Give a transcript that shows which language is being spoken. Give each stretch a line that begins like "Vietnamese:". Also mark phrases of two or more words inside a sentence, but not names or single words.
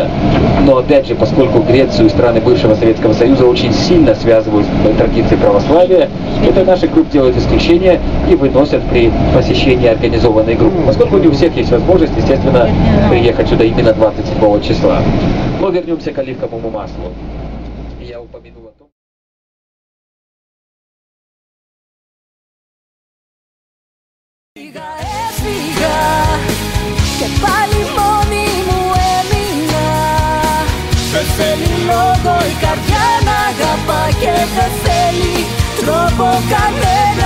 Russian: Но опять же, поскольку Грецию и страны бывшего Советского Союза очень сильно связывают традиции православия, это наши группы делают исключение и выносят при посещении организованной группы. Поскольку не у всех есть возможность, естественно, приехать сюда именно 27 числа. Но вернемся к оливковому маслу. Я упомянул о том...
Greek: Έφυγα και πάλι μόνη μου έμεινα. Δεν θέλει λόγο η καρδιά να αγαπά και δεν θέλει τρόπο κανένα.